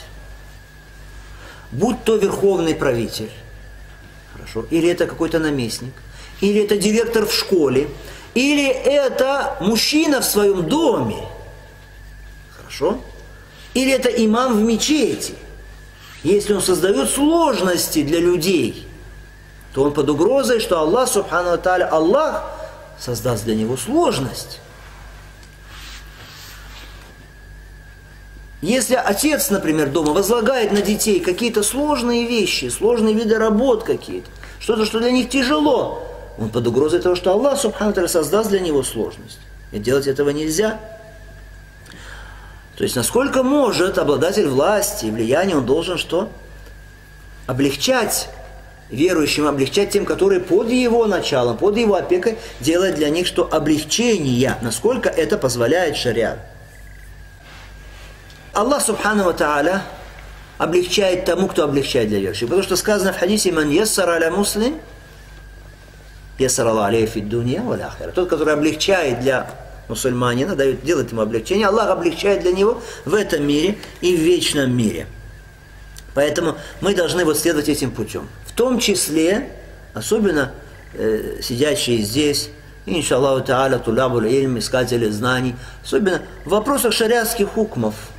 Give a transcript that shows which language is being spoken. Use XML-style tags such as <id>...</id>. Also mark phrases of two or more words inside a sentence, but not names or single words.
<ru>Будь то верховный правитель, хорошо, или это какой-то наместник, или это директор в школе, или это мужчина в своем доме, хорошо, или это имам в мечети. Если он создает сложности для людей, то он под угрозой, что Аллах</ru> <ar>سبحانه وتعالى,</ar> <ru>Аллах создаст для него сложность. Если отец, например, дома возлагает на детей какие-то сложные вещи, сложные виды работ какие-то, что-то, что для них тяжело, он под угрозой того, что Аллах</ru> <ar>سبحانه وتعالى</ar> <ru>создаст для него сложность. И делать этого нельзя. То есть, насколько может обладатель власти и влияния, он должен что? облегчать верующим, облегчать тем, которые под его началом, под его опекой, делать для них что? Облегчение, насколько это позволяет шариат. Аллах</ru> <ar>سبحانه وتعالى</ar> <ru>облегчает тому, кто облегчает для верующих. Потому что сказано в хадисе:</ru> <ar>«من يسر على مسلم، يسر الله عليه في الدنيا والآخرة».</ar> <ru>Тот, который облегчает для мусульманина, делает ему облегчение, Аллах облегчает для него в этом мире и в вечном мире. Поэтому мы должны вот следовать этим путем. В том числе, особенно сидящие здесь,</ru> <ar>إن شاء الله تعالى, طلاب العلم,</ar> <ru>искатели знаний, особенно в вопросах шариатских хукмов.</ru>